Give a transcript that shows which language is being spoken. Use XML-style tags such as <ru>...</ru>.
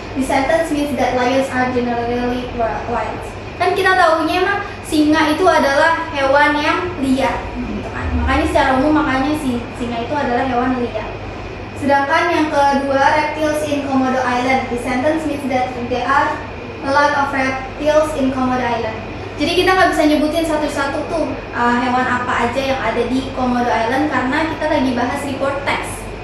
<en>The sentence means that lions are generally wild.</en> <id>Kan kita tahunya mah singa itu adalah hewan yang liar, gitu kan. Makanya secara umum singa itu adalah hewan liar. Sedangkan yang kedua,</id> <en>reptiles in Komodo Island. The sentence means that there are a lot of reptiles in Komodo Island.</en> <id>Jadi kita nggak bisa nyebutin satu-satu tuh hewan apa aja yang ada di Komodo Island karena kita lagi bahas report text.</id>